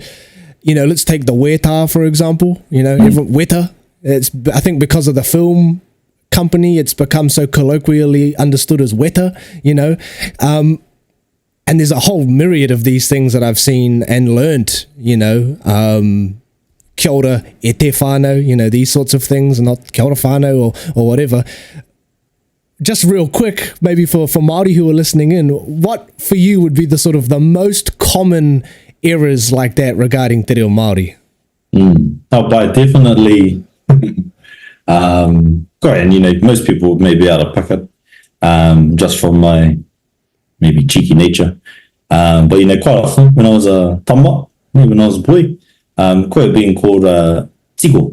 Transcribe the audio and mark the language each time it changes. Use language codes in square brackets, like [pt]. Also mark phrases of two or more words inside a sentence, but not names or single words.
[en] You know, let's take the weta, for example, you know, weta. I think because of the film company, it's become so colloquially understood as weta, you know, and there's a whole myriad of these things that I've seen and learnt, you know, [mi] kia ora e te whānau, [en] you know, these sorts of things, not [mi] kia ora whānau [en] or whatever. Just real quick, maybe for Māori who are listening in, what for you would be the sort of the most common errors like that regarding [mi] te reo Māori? [en] By definitely great, and you know, most people may be able to pick it just from my maybe cheeky nature. But you know, quite often when I was a tama, when I was a boy, quite being called tiko.